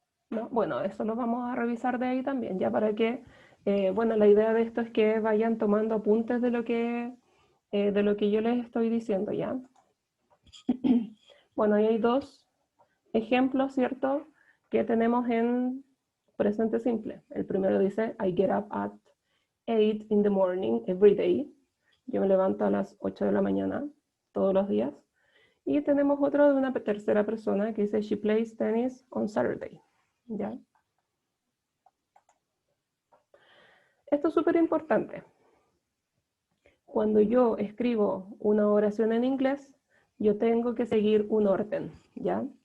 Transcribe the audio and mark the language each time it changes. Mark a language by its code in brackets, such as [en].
[es] ¿No? Bueno, eso lo vamos a revisar de ahí también, ya para que, bueno, la idea de esto es que vayan tomando apuntes de lo que yo les estoy diciendo, ¿ya? Bueno, ahí hay dos ejemplos, ¿cierto?, que tenemos en presente simple. El primero dice, [en] I get up at 8 in the morning every day. [es] Yo me levanto a las 8 de la mañana todos los días. Y tenemos otro de una tercera persona que dice, [en] she plays tennis on Saturday. [es] ¿Ya? Esto es súper importante. Cuando yo escribo una oración en inglés, yo tengo que seguir un orden, ¿ya?